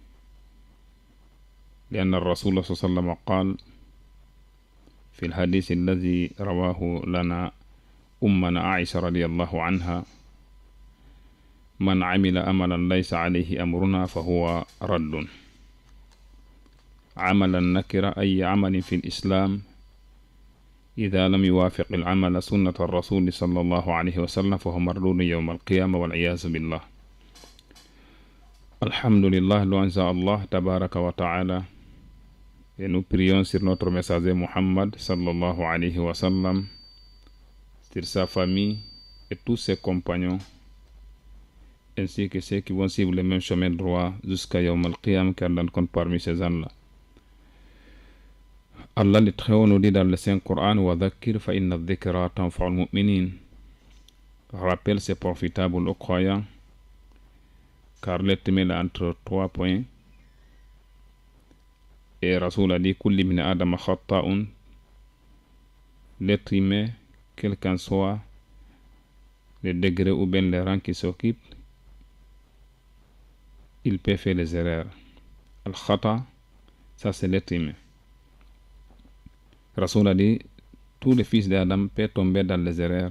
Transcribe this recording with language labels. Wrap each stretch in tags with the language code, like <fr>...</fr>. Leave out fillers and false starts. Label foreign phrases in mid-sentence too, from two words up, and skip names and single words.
<ar>لأن الرسول صلى الله عليه وسلم قال في الحديث الذي رواه لنا أمنا عائشة رضي الله عنها: من عمل عملا ليس عليه أمرنا فهو رد. عمل النكرة أي عمل في الإسلام إذا لم يوافق العمل سنة الرسول صلى الله عليه وسلم فهو مردود يوم القيامة والعياذ بالله. Alhamdulillah,</ar> <fr>louange à Allah</fr> <ar>تبارك وتعالى,</ar> <fr>et nous prions sur notre messager Muhammad</fr> <ar>صلى الله عليه وسلم,</ar> <fr>sur sa famille et tous ses compagnons, ainsi que ceux qui vont suivre le même chemin droit jusqu'à</fr> <ar>يوم القيام,</ar> <fr>car l'on compte parmi ces gens-là. Allah le Très-Haut nous dit dans le Saint-Coran:</fr> <ar>وذكر فإن الذكرى تنفع المؤمنين.</ar> <fr>Rappel, c'est profitable aux croyants, car l'être humain est entre 3 points. Et Rasoul a dit:</fr> <ar>كل من آدم خطاء.</ar> <fr>L'être humain, quel qu'en soit le degré ou bien les rangs qui s'occupent, il peut faire les erreurs. Al-khata, ça c'est l'être humain. Rasoul a dit: tous les fils d'Adam peuvent tomber dans les erreurs.</fr>